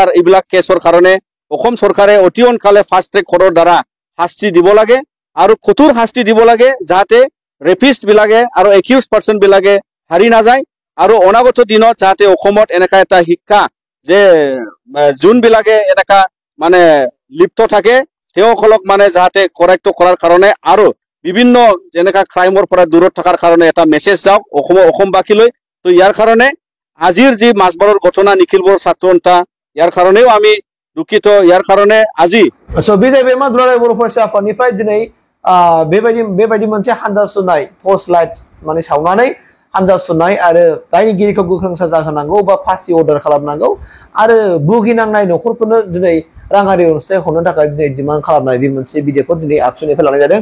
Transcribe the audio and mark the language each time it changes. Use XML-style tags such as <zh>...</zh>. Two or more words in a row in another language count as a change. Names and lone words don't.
<as>এইবিলাক কেছৰ কাৰণে অসম চৰকাৰে অতি সোনকালে</as> <en>fast track court</en> <as>দ্বাৰা শাস্তি দিব লাগে আৰু কঠোৰ শাস্তি দিব লাগে যাতে ৰেপিষ্ট বিলাকে আৰু</as> <en>accused person</en> <as>বিলাকে হাৰি নাযায় আৰু অনাগত দিনত যাতে অসমত এনেকা এটা শিক্ষা যে যোনবিলাকে এনেকা মানে লিপ্ত থাকে তেওঁসকলক মানে যাতে কৰেক্ট কৰাৰ কাৰণে আৰু বিভিন্ন যেনেকা ক্ৰাইমৰ পৰা দূৰত থকাৰ কাৰণে এটা মেছেজ যাওক অসমবাসীলৈ। তো ইয়াৰ কাৰণে আজিৰ যি মাছবাৰৰ ঘটনা নিখিল বৰ ছাত্ৰ সন্থা ইয়াৰ কাৰণেও আমি দুঃখিত। ইয়াৰ কাৰণে আজি</as> <brx>बे जाहैबाय मा दुलाराय बर' फरायसा आफादनिफ्राय दिनै बेबायदि मोनसे हानजा सुनाय</brx> <en>torch light</en> <brx>माने सावनानै हानजा सुनाय आरो दायनिगिरिखौ गोख्रों साजा होनांगौ बा फासि अर्डार खालामनांगौ आरो भुगिनांनाय न'खरफोरनो दिनै राङारि अनसुंथाइ हरनो थाखाय दिनै डिमान्ड खालामनाय बे मोनसे भिडिअखौ दिनै आबसुनिफ्राय लानाय जादों।</brx>